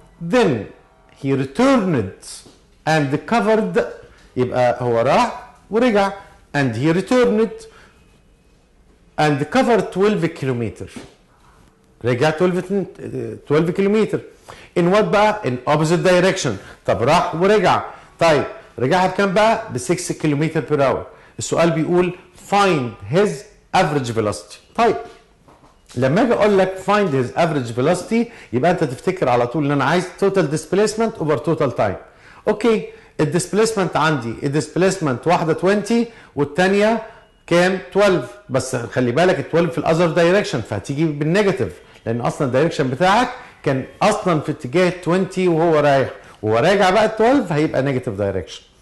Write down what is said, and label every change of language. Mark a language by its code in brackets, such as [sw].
[en] Then he returned and covered, [ar] يبقى هو راح ورجع [en] and he returned and covered 12 kilometers. [ar] رجع 12 كيلومتر. [en] in what بقى؟ in opposite direction. [ar] طب راح ورجع. طيب رجعها بكام بقى؟ ب 6 كيلومتر [en] per hour. [ar] السؤال بيقول [en] find his average velocity. [ar] طيب لما اجي اقول لك [en] find his average velocity [ar] يبقى انت تفتكر على طول ان انا عايز [en] total displacement over total time. [ar] اوكي الديسبيسمنت عندي الديسبيسمنت واحده 20 والثانيه كام 12، بس خلي بالك ال 12 في الاذر دايركشن فهتيجي بالنيجاتيف لان اصلا الدايركشن بتاعك كان اصلا في اتجاه 20 وهو رايح، وهو راجع بقى ال 12 هيبقى نيجاتيف دايركشن.